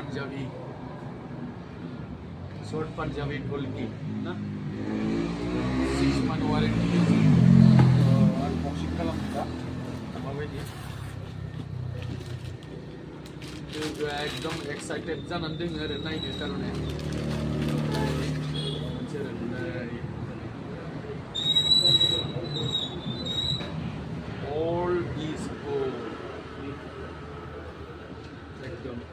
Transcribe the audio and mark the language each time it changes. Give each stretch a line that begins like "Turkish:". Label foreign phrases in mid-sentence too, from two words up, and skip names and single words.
Bodo: पान्जाबी ढोलकी ना
English: 6 month warranty unboxing
Bodo: खालामोबा माबायदि एकदम एक्साइटेड जानानै दङ आरो नायनो कारणे
English: all is good
Bodo: एकदम